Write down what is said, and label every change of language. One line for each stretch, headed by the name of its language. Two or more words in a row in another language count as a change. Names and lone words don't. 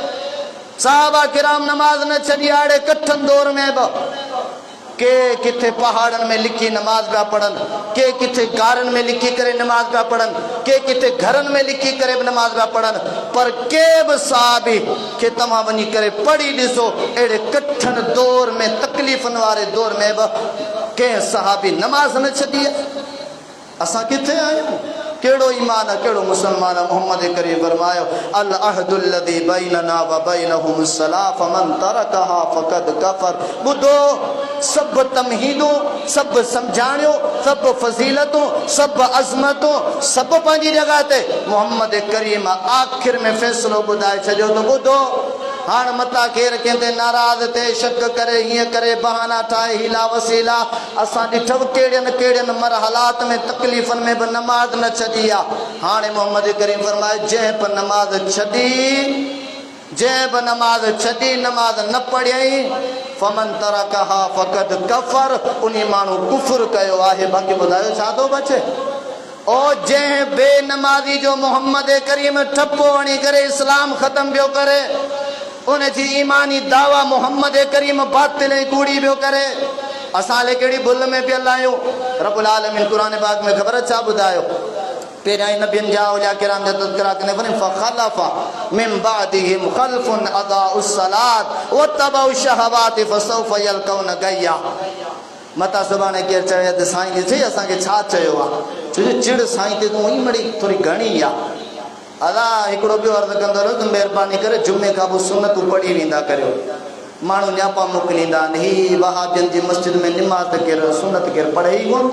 Sindhi: साहबा किराम नमाज़ न छॾी, अहिड़े कठिन दौर में बि के किथे पहाड़नि में लिखी नमाज़ पिया पढ़नि, के किथे गारनि में लिखी करे नमाज़ पिया पढ़नि, के किथे घरनि में लिखी करे बि नमाज़ पिया पढ़नि, पर के बि साहबी खे तव्हां वञी करे पढ़ी ॾिसो, अहिड़े कठिन दौर में तकलीफ़नि वारे दौर में बि कंहिं सहाबी नमाज़ न छॾी आहे। असां किथे आहियूं, कहिड़ो ईमान आहे, कहिड़ो मुसलमान आहे।
Arabic: मोहम्मद करीम फरमायो العهد الذي بيننا وبينهم الصلاة فمن تركها فقد كفر.
Sindhi: ॿुधो, सभु तमहीदूं, सभु सम्झाणियूं, सभु फज़ीलतूं, सभु अज़मतूं, सभु पंहिंजी जॻह ते, मोहम्मद करीम आख़िर में फ़ैसिलो ॿुधाए छॾियो त ॿुधो, हाणे मता केरु कंहिंते नाराज़ थिए, शक करे, हीअं करे, बहाना ठाहे, हीला वसीला, असां ॾिठो कहिड़ियुनि कहिड़ियुनि मरहलात में तकलीफ़नि में बि नमाज़ न छॾी आहे। हाणे मोहम्मद करीम फरमाए जंहिं बि नमाज़ छॾी, जंहिं बि नमाज़ छॾी, नमाज़ न पढ़ियई,
Arabic: فمن تركها فقد كفر,
Sindhi: उन माण्हू कुफ़ुर कयो आहे। बाक़ी ॿुधायो छा थो बचे। ओ जंहिं बेनमाज़ी जो मोहम्मद करीम ठपो हणी करे इस्लाम ख़तम पियो करे, उन जी ईमानी दावा मोहम्मद करीम बातिल ऐं कूड़ी पियो करे, असां ले कहिड़ी भुल में पियल आहियूं। रब्बुल आलमीन क़ुरान पाक में ख़बर छा ॿुधायो, पेरियां नबियन जा औलिया किराम जा तज़किरा कने फरमाए
Arabic: فخلف من بعدهم خلف أضاعوا الصلاة واتبعوا الشهوات فسوف يلقون غيا.
Sindhi: मता सुभाणे केर चए त साईं ॾिसे असांखे छा चयो आहे, छो चिड़ साईं ते तूं ई मड़ी थोरी घणी आहे। अदा हिकिड़ो ॿियो अर्ज़ु कंदो रहो त महिरबानी करे जुमे खां पोइ सुनतूं पढ़ी वेंदा करियो। माण्हू न्यापा मोकिलींदा आहिनि, ही वहाबियनि जी मस्जिद में निमाज़ त केरु सुनत केरु पढ़े ई कोन थो।